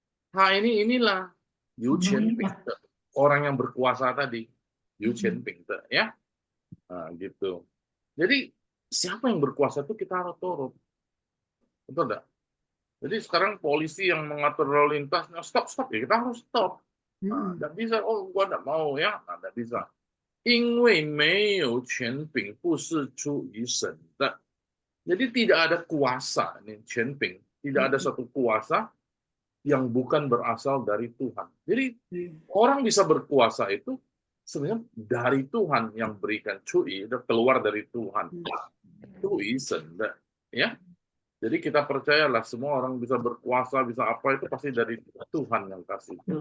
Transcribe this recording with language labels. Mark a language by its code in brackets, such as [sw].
[id] Ta inilah Yu Qianping, orang yang berkuasa tadi. Yu Qianping ya. Gitu. Jadi siapa yang berkuasa itu kita harus turut. Betul enggak? Jadi sekarang polisi yang mengatur lalu lintas, stop ya kita harus stop. Enggak bisa, gua enggak mau ya, enggak bisa. [zh] 因为没有权柄不是出于神的. [id] Jadi tidak ada kuasa, ini 权柄, tidak ada satu kuasa yang bukan berasal dari Tuhan. Jadi orang bisa berkuasa itu sebenarnya dari Tuhan yang berikan, cui, keluar dari Tuhan. Cui senda, ya. Jadi kita percayalah semua orang bisa berkuasa, bisa apa itu pasti dari Tuhan yang kasih.